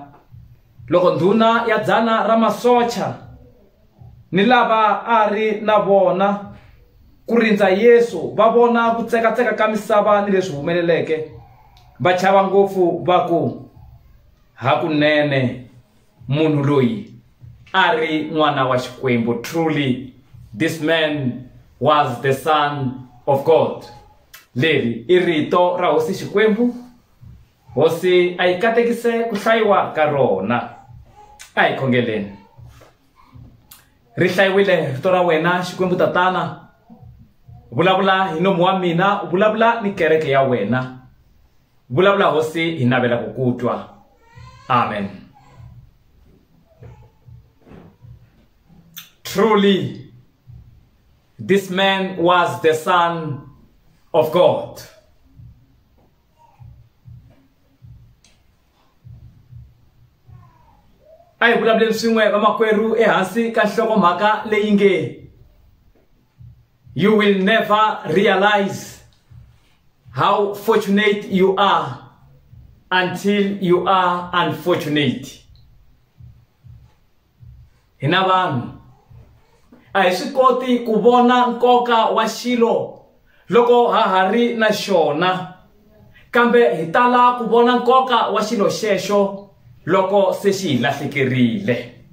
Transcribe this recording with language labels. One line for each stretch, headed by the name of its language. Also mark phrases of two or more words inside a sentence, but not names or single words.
Tsonga: Loko ndhuna ya dzana ra masocha ni lava a ri na vona ku rindza Yesu va vona ku tsekatseka ka misava ni leswi humeleleke, va chava ngopfu va ku hakunene munhu loyi a ri n'wana wa Xikwembu.
English: Truly this man was the Son of God.
Tsonga: Leri i rito ra hosi Xikwembu. Hosi a yi katekise ku hlayiwa ka rona. A hi khongeleni. Ri hlayiwile rito ra wena Xikwembu Tatana. Vulavula hi nomu wa mina, vulavula ni kereke ya wena. Vulavula hosi hi navela ku ku twa. Amen.
English: Truly, this man was the Son of God.
Tsonga: Ai vulavuleni swin'we vamakwerhu ehansi ka nhlokomhaka leyi nge
English: you will never realize how fortunate you are until you are unfortunate.
Tsonga: Hina vanhu a hi swi koti ku vona nkoka wa xilo loko ha ha ri na xona, kambe hi tala ku vona nkoka wa xilo xexo loko se xi hi lahlekerile.